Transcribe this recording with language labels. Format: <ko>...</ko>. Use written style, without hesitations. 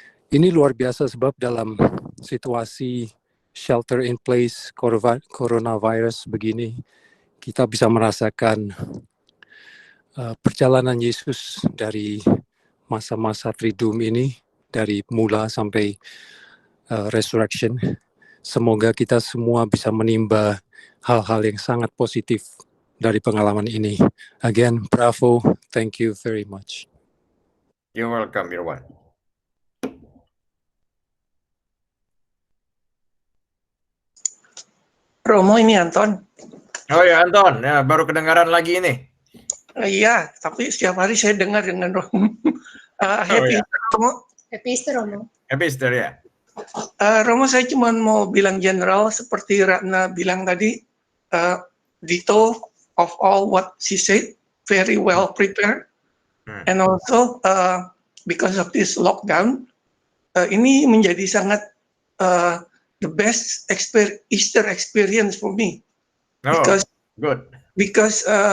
<id>Ini luar biasa sebab dalam situasi shelter in place coronavirus begini, kita bisa merasakan perjalanan Yesus dari masa-masa Triduum ini, dari mula sampai resurrection. Semoga kita semua bisa menimba hal-hal yang sangat positif dari pengalaman ini.</id> <en>Again, bravo, thank you very much. You're welcome, Irwan.</en> <id>Romo, ini Anton. Oh ya, Anton, ya, baru kedengaran lagi ini. Iya, tapi setiap hari saya dengar dengan Romo.</id> <en>Happy</en> <id>ya.</id> <en>Easter, Romo. Happy Easter, Romo. Happy Easter ya.</en> <id>Romo, saya cuma mau bilang general seperti Ratna bilang tadi,</id> <en>ditto of all what she said, very well prepared, and also because of this lockdown,</en> <id>ini menjadi sangat</id> <en>the best Easter experience for me, because</en>